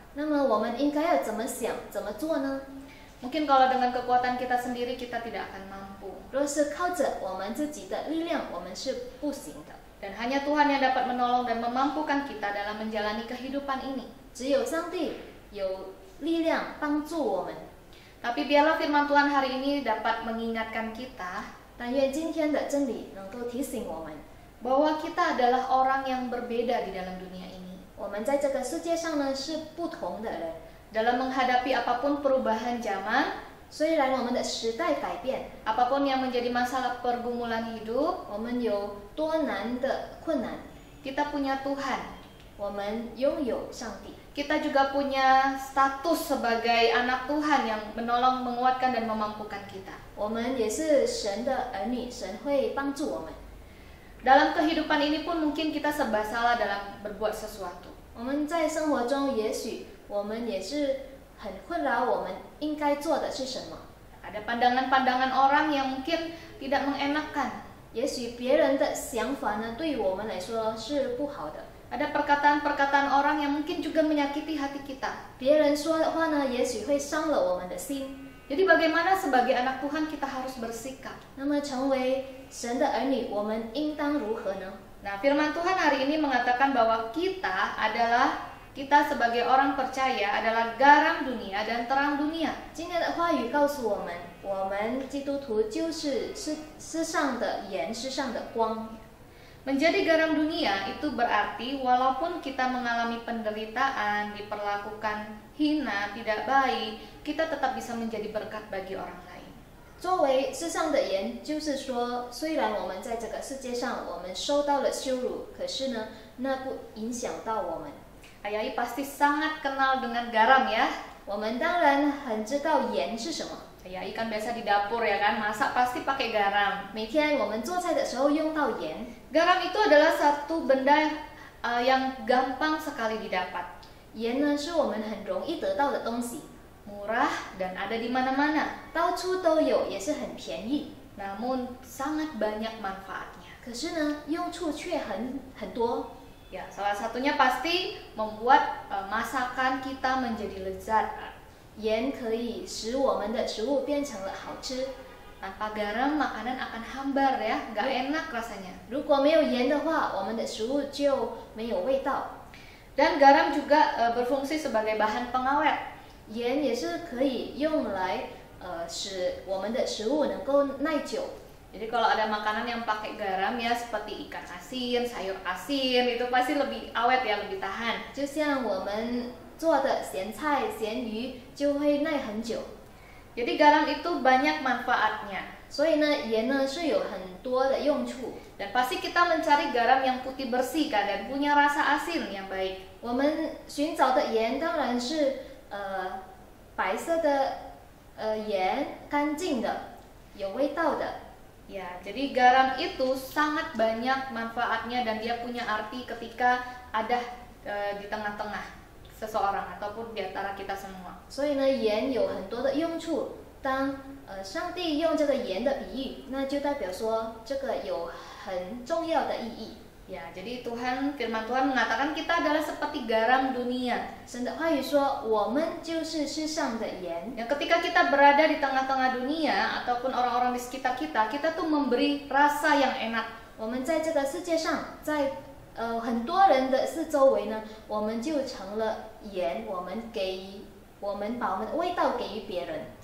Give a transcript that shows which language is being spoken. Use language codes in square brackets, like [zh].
[zh] 那么我们应该要怎么想，怎么做呢？ [id] Mungkin kalau dengan kekuatan kita sendiri kita tidak akan mampu. [zh] 若是靠着我们自己的力量，我们是不行的。 [id] Dan hanya Tuhan yang dapat menolong dan memampukan kita dalam menjalani kehidupan ini. [zh] 只有上帝有力量帮助我们。 [id] Tapi biarlah firman Tuhan hari ini dapat mengingatkan kita [zh] 但愿今天的真理能够提醒我们， [id] bahwa kita adalah orang yang berbeda di dalam dunia ini. [zh] 我们在这个世界上呢是不同的人。 [id] Dalam menghadapi apapun perubahan zaman, [zh] 虽然我们的时代改变， [id] apapun yang menjadi masalah pergumulan hidup, [zh] 我们有多难的困难， [id] kita punya Tuhan. [zh] 我们拥有上帝。 [id] Kita juga punya status sebagai anak Tuhan yang menolong, menguatkan, dan memampukan kita. [zh] 我们也是神的儿女，神会帮助我们。 [id] Dalam kehidupan ini pun mungkin kita serba salah dalam berbuat sesuatu. [zh] 我们在生活中，也许我们也是很困扰，我们应该做的是什么？ [id] Ada pandangan-pandangan orang yang mungkin tidak mengenakan. [zh] 也许别人的想法呢，对于我们来说是不好的。 [id] Ada perkataan-perkataan orang yang mungkin juga menyakiti hati kita. [zh] 别人说的话呢，也许会伤了我们的心。 [id] Jadi bagaimana sebagai anak Tuhan kita harus bersikap? [zh] 那么成为神的儿女，我们应当如何呢？ [id] Nah, firman Tuhan hari ini mengatakan bahwa kita sebagai orang percaya adalah garam dunia dan terang dunia. [zh] 今天的话语告诉我们，我们基督徒就是世上的盐，世上的光。 [id] Menjadi garam dunia itu berarti walaupun kita mengalami penderitaan, diperlakukan hina, tidak baik, kita tetap bisa menjadi berkat bagi orang lain. [zh] 作为世上的盐，就是说，虽然我们在这个世界上，我们受到了羞辱，可是呢，那不影响到我们。 [id] Ayai pasti sangat kenal dengan garam ya. [zh] 我们当然很知道盐是什么。 [id] Ayai kan biasa di dapur ya kan, masak pasti pakai garam. [zh] 每天我们做菜的时候用到盐。 [id] Garam itu adalah satu benda yang gampang sekali didapat. [zh] 盐呢，是我们很容易得到的东西， [id] Murah dan ada di mana-mana. [zh] 到处都有，也是很便宜。 [id] Namun sangat banyak manfaatnya. [zh] 可是呢，用处却很多。 [id] Ya, salah satunya pasti membuat masakan kita menjadi lezat. [zh] 盐可以使我们的食物变成了好吃。 [id] Tanpa garam makanan akan hambar ya, nggak enak rasanya. [zh] 如果没有盐的话，我们的食物就没有味道。 [id] Dan garam juga berfungsi sebagai bahan pengawet. [zh] 盐也是可以用来使我们的食物能够耐久。 [id] Jadi kalau ada makanan yang pakai garam ya seperti ikan asin, sayur asin itu pasti lebih awet ya, lebih tahan. [zh] 就像我们做的咸菜、咸鱼就会耐很久。 [id] Jadi garam itu banyak manfaatnya. [zh] 所以呢，盐呢是有很多的用处。 [id] Dan pasti kita mencari garam yang putih bersih kan dan punya rasa asin yang baik. [zh] 我们寻找的盐当然是白色的盐，干净的，有味道的。 [id] Ya, jadi garam itu sangat banyak manfaatnya dan dia punya arti ketika ada di tengah-tengah seseorang ataupun di antara kita semua. [zh] 所以呢，盐有很多的用处。当上帝用这个盐的比喻，那就代表说这个有很重要的意义。 [id] Ya, jadi firman Tuhan mengatakan kita adalah seperti garam dunia. [zh] 神的话语说，我们就是世上的盐。 [id] Yang ketika kita berada di tengah-tengah dunia ataupun orang-orang di sekitar kita, kita tuh memberi rasa yang enak. [zh] 我们在这个世界上，在很多人的四周围呢，我们就成了盐，我们把我们的味道给予别人。